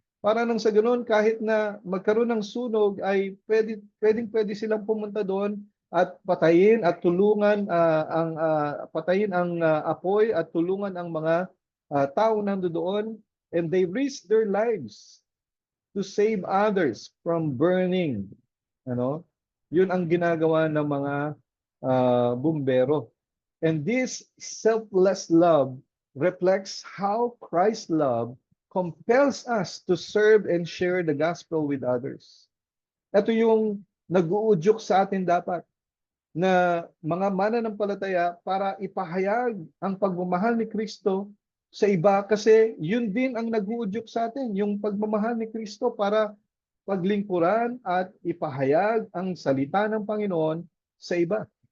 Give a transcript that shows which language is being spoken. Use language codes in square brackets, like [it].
[tl] Para nang sa ganoon, kahit na magkaroon ng sunog, ay pwede silang pumunta doon at patayin at tulungan patayin ang apoy at tulungan ang mga tao nandoon, [en] and they risk their lives to save others from burning. [tl] Ano? Yun ang ginagawa ng mga bumbero. [en] And this selfless love reflects how Christ's love compels us to serve and share the gospel with others. [tl] Ito yung nag-uudyok sa atin dapat na mga mananampalataya para ipahayag ang pagmamahal ni Kristo sa iba, kasi yun din ang nag-uudyok sa atin, yung pagmamahal ni Kristo para paglingkuran at ipahayag ang salita ng Panginoon sa iba.